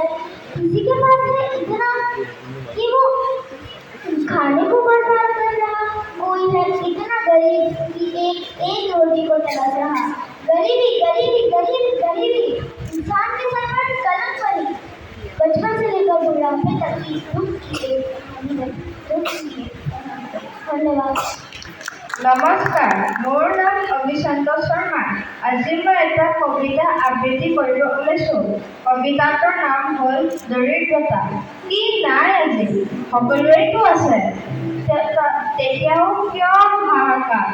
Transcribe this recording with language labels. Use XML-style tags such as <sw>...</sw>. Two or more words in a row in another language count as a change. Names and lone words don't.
<hi>किसी के पास है इतना कि वो खाने को बर्बाद कर रहा, कोई है इतना गरीब कि एक रोटी को तलाश रहा। गरीबी गरीबी गरीबी गरीबी इंसान के सर पर कलम पड़ी, बचपन से लेकर बुढ़ापे तक की दुख की धन्यवाद।</hi> <as>নমস্কাৰ, মোৰ নাম অভিশান্ত শৰ্মা। আজি মই এটা কবিতা আবৃত্তি কৰিব ওলাইছোঁ। কবিতাটোৰ নাম হ'ল দৰিদ্ৰতা। কি নাই আজি, সকলোৰেতো আছে, তেতিয়াও কিয় হাহাকাৰ?</as>